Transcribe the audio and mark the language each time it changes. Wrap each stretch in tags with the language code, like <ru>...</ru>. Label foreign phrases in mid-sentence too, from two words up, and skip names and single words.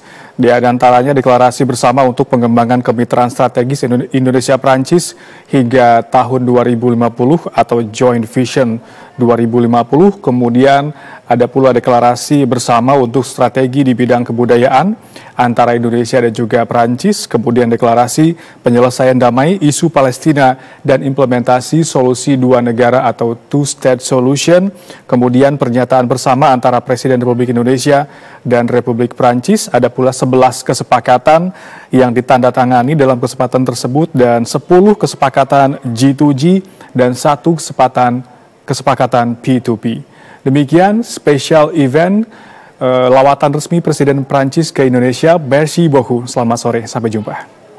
<id>Di antaranya deklarasi bersama untuk pengembangan kemitraan strategis Indonesia-Prancis hingga tahun 2050 atau</id> <en>Joint Vision</en> <id>2050. Kemudian ada pula deklarasi bersama untuk strategi di bidang kebudayaan antara Indonesia dan juga Prancis. Kemudian deklarasi penyelesaian damai isu Palestina dan implementasi solusi dua negara atau</id> <en>two-state solution.</en> <id>Kemudian pernyataan bersama antara Presiden Republik Indonesia dan Republik Prancis. Ada pula 11 kesepakatan yang ditandatangani dalam kesempatan tersebut dan 10 kesepakatan G2G dan 1 kesepakatan P2P. Demikian</id> <en>spesial event</en> <id>lawatan resmi Presiden Prancis ke Indonesia.</id> <fr>Merci beaucoup.</fr> <id>Selamat sore, sampai jumpa.</id>